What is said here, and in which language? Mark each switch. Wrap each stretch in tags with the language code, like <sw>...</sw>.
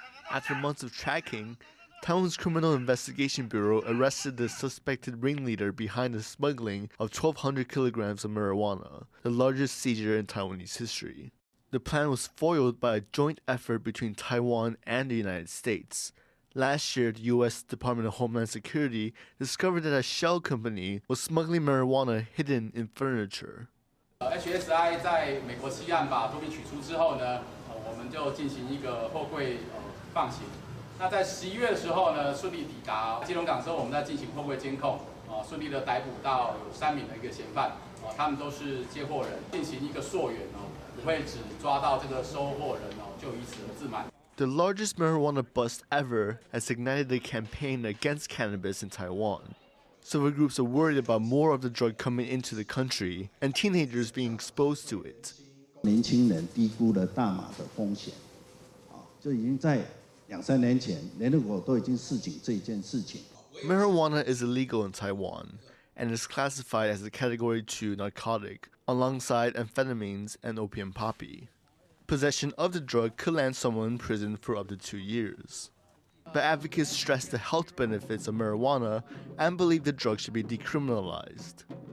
<en>After months of tracking, Taiwan's Criminal Investigation Bureau arrested the suspected ringleader behind the smuggling of 1,200 kilograms of marijuana, the largest seizure in Taiwanese history. The plan was foiled by a joint effort between Taiwan and the United States. Last year, the U.S. Department of Homeland Security discovered that a shell company was smuggling marijuana hidden in furniture.</en> <zh>HSI 在美国西岸把毒品取出之后呢，我们就进行一个货柜放行。那在11月的时候呢，顺利抵达基隆港之后，我们再进行货柜监控，顺利的逮捕到有3名的一个嫌犯，他们都是接货人，进行一个溯源不会只抓到这个收货人就以此而自满。</zh> <en>The largest marijuana bust ever has ignited a campaign against cannabis in Taiwan. Civil groups are worried about more of the drug coming into the country and teenagers being exposed to it.</en> <zh>年轻人低估了大麻的风险，就已经在2-3年前，联合国都已经示警这一件事情。</zh> <en>Marijuana is illegal in Taiwan and is classified as a Category 2 narcotic alongside amphetamines and opium poppy. Possession of the drug could land someone in prison for up to 2 years. But advocates stress the health benefits of marijuana and believe the drug should be decriminalized.</en>